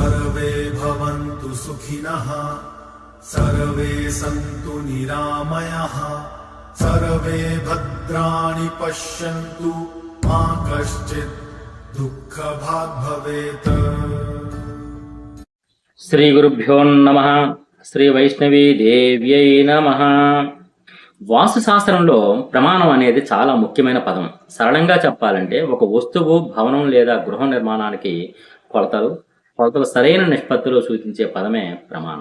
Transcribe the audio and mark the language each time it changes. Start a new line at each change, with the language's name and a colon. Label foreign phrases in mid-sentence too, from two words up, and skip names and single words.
Sanskrit: सर्वे भवन्तु सुखिनः सर्वे सन्तु निरामयाः सर्वे भद्राणि पश्यन्तु मा कश्चित् दुःखभाग् भवेत्। శ్రీ గురుభ్యో నమః. శ్రీ వైష్ణవీ దేవ్యై నమః.
Telugu: వాస్తు శాస్త్రంలో ప్రమాణం అనేది చాలా ముఖ్యమైన పదం. సరళంగా చెప్పాలంటే ఒక వస్తువు, భవనం లేదా గృహ నిర్మాణానికి కొలతలు సరైన నిష్పత్తిలో సూచించే పదమే ప్రమాణం.